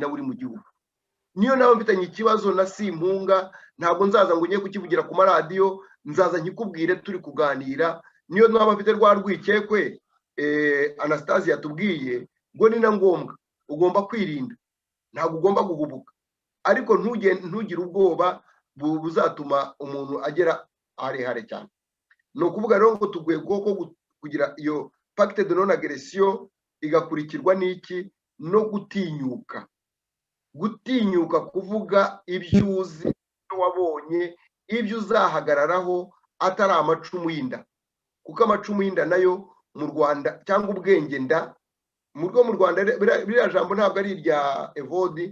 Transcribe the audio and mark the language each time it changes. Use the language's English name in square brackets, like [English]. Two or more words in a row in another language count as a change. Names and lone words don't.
[Kinyarwanda] na buri mu gihugu niyo nawe mfitanye ikibazo na Simpunga ntabwo nzaza ngo ngiye kukivugira ku maradiyo nzaza nkikubwire turi kuganira niyo naba mfite rwa rwikekwe Anastase yatubwiye ngo ni na ngombwa ugomba kwirinda ntabwo ugomba guhubuka ariko ntugire ubwoba buzatuma umuntu agera harehare cyane ni ukuvuga rero ngo tuguye bwoko kugira iyo [French] pacte de non agression [Kinyarwanda] igakurikirwa n'iki no gutinyuka kuvuga ibyo uzi ibyo wabonye ibyo uzahagararaho atari amacumu y'inda kuko amacumu y'inda nayo mu Rwanda cyangwa ubwenge nda mu Rwanda biriya jambo ntabwo ari irya Evode